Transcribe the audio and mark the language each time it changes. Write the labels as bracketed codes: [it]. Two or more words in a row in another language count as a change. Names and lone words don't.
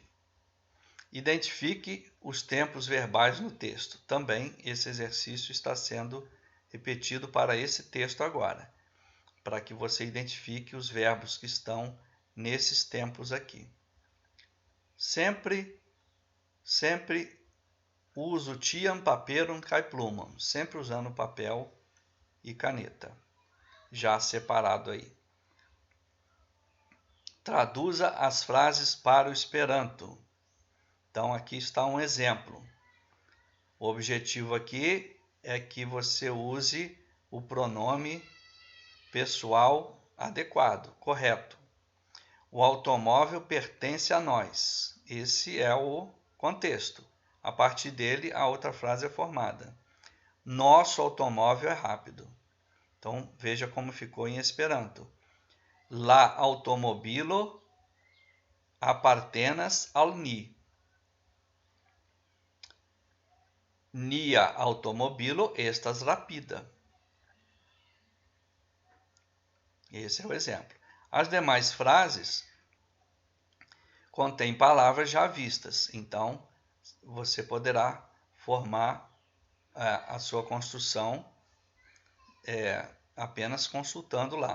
[pt] Identifique os tempos verbais no texto. Também esse exercício está sendo repetido para esse texto agora, para que você identifique os verbos que estão nesses tempos aqui. [eo] Sempre uso tiam, paperum, kai plumam, [pt] sempre usando papel e caneta, já separado aí. Traduza as frases para o Esperanto. Então, aqui está um exemplo. O objetivo aqui é que você use o pronome pessoal adequado, correto. O automóvel pertence a nós. Esse é o contexto. A partir dele, a outra frase é formada. Nosso automóvel é rápido. Então, veja como ficou em Esperanto. [eo] La automobilo apartenas al ni. Nia automobilo estas rapida. [pt] Esse é o exemplo. As demais frases contêm palavras já vistas, então você poderá formar a sua construção apenas consultando lá.